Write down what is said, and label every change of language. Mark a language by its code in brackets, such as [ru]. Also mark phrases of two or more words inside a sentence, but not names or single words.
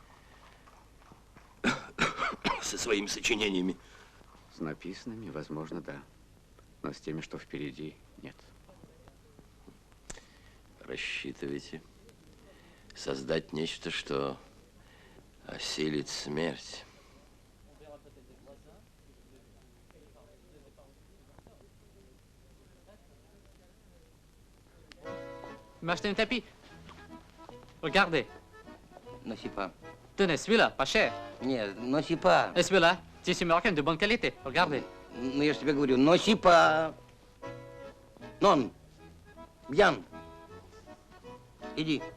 [ru] Со своими сочинениями. С написанными, возможно, да. Но с теми, что впереди, нет. Рассчитываете создать нечто, что осилит смерть. [fr] M'acheter un tapis. Regardez. Non, c'est pas. Tenez, celui-là, pas cher. Нет, non, c'est pas. Et celui-là, tissu marocain de bonne qualité. Regardez. [ru] Ну, я же тебе говорю, [fr] non, c'est pas. Non. Bien. [ru] Иди.